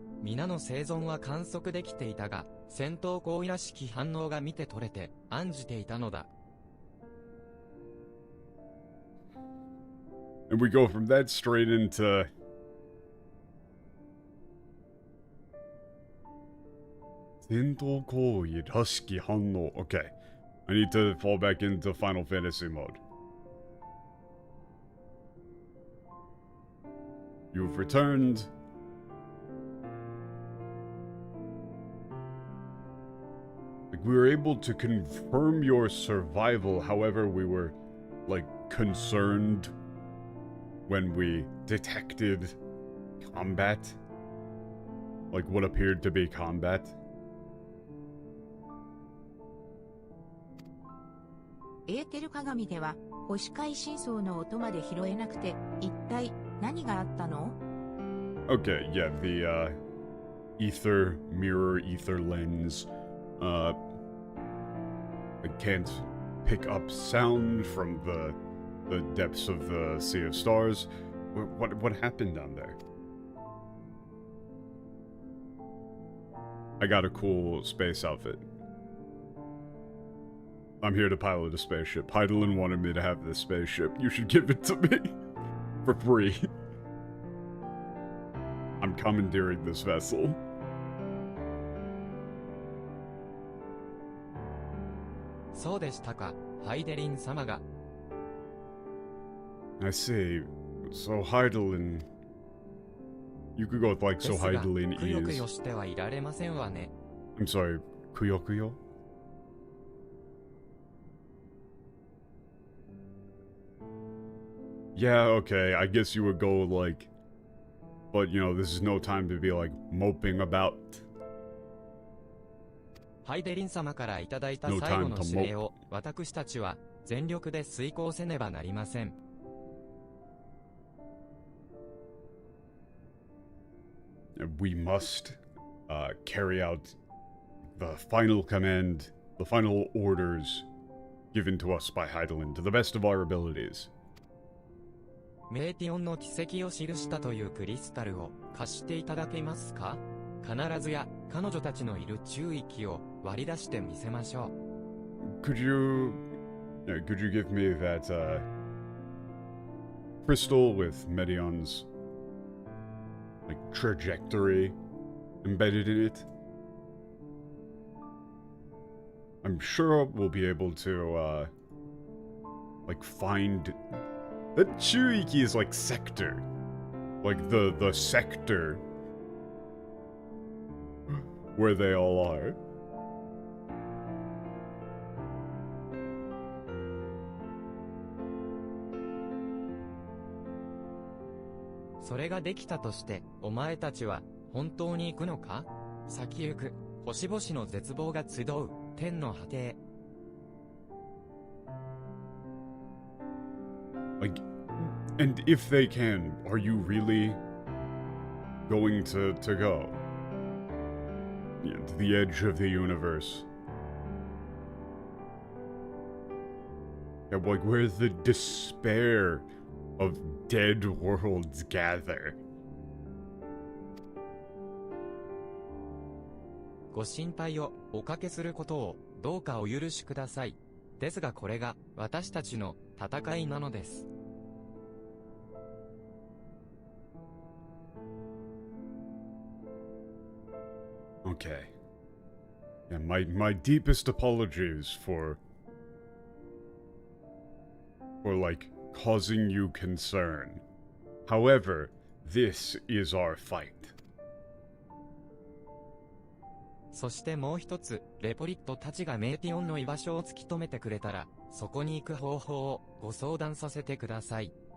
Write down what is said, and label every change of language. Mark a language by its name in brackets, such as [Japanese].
[Japanese] 皆の生存は観測できていたが、戦闘行為らしき反応が見て取れて、案じていたのだ。 [English] And we go from that straight into... [Japanese] Sento koi rashiki hanno. [English] Okay. I need to fall back into Final Fantasy mode. You've returned. Like, we were able to confirm your survival, however, we were, like, concerned when we detected combat. Like, what appeared to be combat. [Japanese] エーテル鏡では星界深層の音まで拾えなくて一体何があったの? [English] Okay, yeah, the ether mirror, ether lens. I can't pick up sound from the depths of the Sea of Stars. What happened down there? I got a cool space outfit. I'm here to pilot a spaceship. Heidelin wanted me to have this spaceship. You should give it to me. For free. I'm commandeering this vessel. [Japanese] So でしたか、ハイデリン様が。 [English] I see. So Heidelin... You could go with like, so Heidelin [Japanese] くよく [English] is... [Japanese] よしてはいられませんわね。 [English] I'm sorry, Kuyokuyo? Yeah, okay, I guess you would go like... But, you know, this is no time to be like, moping about. [Japanese] ハイデリン様からいただいた [English] No [Japanese] 最後 [English] time [Japanese] の [English] to [Japanese] 指令を私たちは全力で遂行せねばなりません。 [English] We must carry out the final command, the final orders given to us by Heidelin to the best of our abilities. [Japanese] メーティオンの軌跡を記したというクリスタルを貸していただけますか？必ずや彼女たちのいる宙域を割り出してみせましょう。 [English] Could you give me that crystal with Medion's like trajectory embedded in it? I'm sure we'll be able to like find that Chuiki is like sector, like the sector where they all are. [Japanese] それができたとして、お前たちは本当に行くのか？先行く、星々の絶望が集う天の果て。 [English] Like, and if they can, are you really going to go? Yeah, to the edge of the universe. Yeah, like where the despair of dead worlds gather. [Japanese] ご心配をおかけすることをどうかお許しください。ですがこれが私たちの戦いなのです。 [English] Okay. Yeah, my deepest apologies for like causing you concern. However, this is our fight. [Japanese] そしてもう一つ、レポリットたちがメーティオンの居場所を突き止めてくれたら、そこに行く方法をご相談させてください。